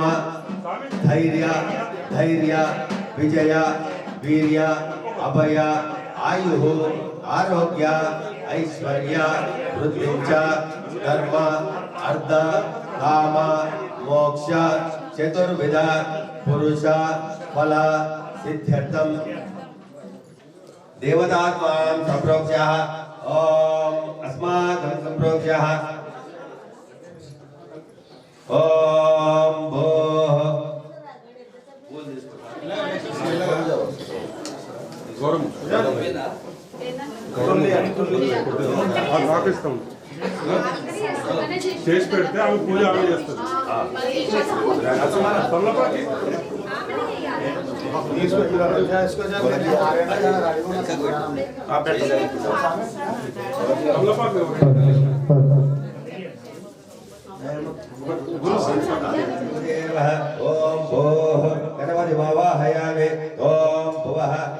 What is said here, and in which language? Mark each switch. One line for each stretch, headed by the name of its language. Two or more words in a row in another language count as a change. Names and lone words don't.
Sanskrit: धैर्य धैर्य विजय वीर्य अभय आयुः आरोग्य ऐश्वर्य वृद्धि धर्म अर्थ काम मोक्ष चतुर्विध पुरुष फल सिद्ध्यर्थम देवतात्मा संप्रोक्ष्य ओम अस्माकं संप्रोक्ष्य ओम भोः
Telugu: పాకిస్తాం చేసి పెడితే ఆమె పూజ ఆమె చేస్తుంది తొల్లపాకి
Sanskrit: ओम भोः गणपति वावाहयामि ओम भुवः